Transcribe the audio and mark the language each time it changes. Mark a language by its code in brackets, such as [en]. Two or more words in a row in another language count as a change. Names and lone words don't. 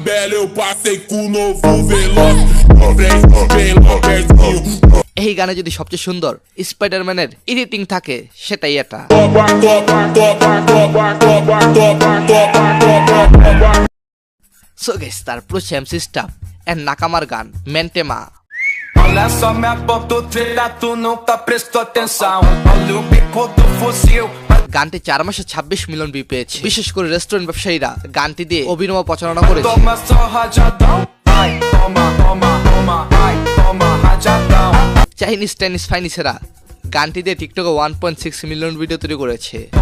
[bn] এই গানে যদি সবচেয়ে সুন্দর স্পাইডারম্যানের এডিটিং থাকে সেটাই এটা। [en] so guys, [bn] তারপর হচ্ছে এমসি স্টাফ এন্ড নাকামার গান মেন্টেমা। [pt] Olha só minha ponta treta, tu nunca prestou atenção. Olha o bico do fuzil. [bn] গানটি 4 মাসে 26 মিলিয়ন ভিউ পেয়েছে। বিশেষ করে রেস্টুরেন্ট ব্যবসায়ীরা গানটি দিয়ে অভিনব প্রচারণা করেছে। চাইনিজ টেনিস ফাইনিসেরা গানটি দিয়ে টিকটকে 1.6 মিলিয়ন ভিডিও তৈরি করেছে।